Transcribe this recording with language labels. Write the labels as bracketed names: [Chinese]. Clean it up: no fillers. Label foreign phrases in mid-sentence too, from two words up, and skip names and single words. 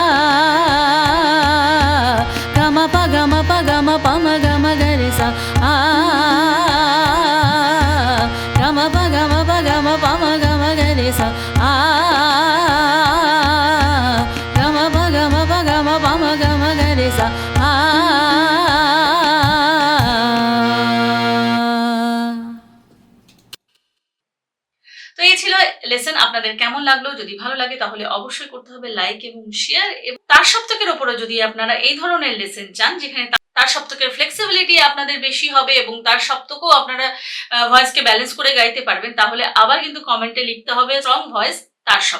[Bangla] ग म प ग म म ग रे सा आ ग म प ग म म ग रे सा आ ग म प ग म म ग रे सा आ তো এই ছিল লেসন। আপনাদের কেমন লাগলো? যদি ভালো লাগে তাহলে অবশ্যই করতে হবে লাইক এবং শেয়ার। এবং তার সপ্তকের উপরে যদি আপনারা এই ধরনের লেসন চান যেখানে তার সপ্তকের ফ্লেক্সিবিলিটি আপনাদের বেশি হবে এবং তার সপ্তকও আপনারা ভয়েসকে ব্যালেন্স করে গাইতে পারবেন, তাহলে আবার কিন্তু কমেন্টে লিখতে হবে [English] strong voice [Bangla] তার সব।